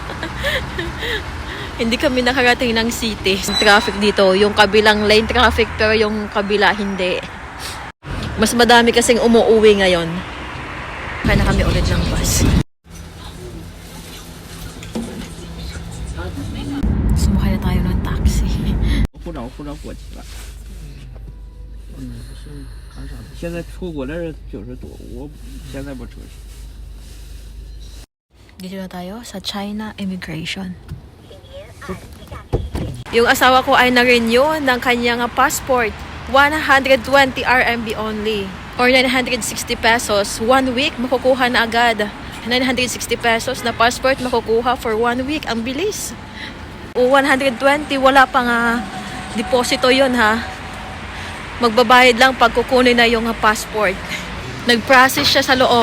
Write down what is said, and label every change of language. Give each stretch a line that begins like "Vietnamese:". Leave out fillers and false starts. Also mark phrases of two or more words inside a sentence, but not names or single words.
Filipino: Hindi kami nakarating ng city. Traffic dito, yung kabilang
English: lane traffic
Filipino: pero yung kabila hindi. Mas madami kasing umuuwi ngayon. Kaya na kami ulit ng bus. Sumakay na tayo ng taxi.
Chinese: 护照过期了。现在出国的人就是多，我现在不出去。
Filipino: Dito na tayo sa China Immigration. Yung asawa ko ay na-renew ng kanyang passport.
English: 120 RMB only. Or 960 pesos.
Filipino: 1 week, makukuha na agad. 960 pesos na passport makukuha
English: for 1 week.
Filipino: Ang bilis. O 120, wala pang deposito yun ha. Magbabayad lang pag kukunin na yung passport. Nag-process siya sa loob.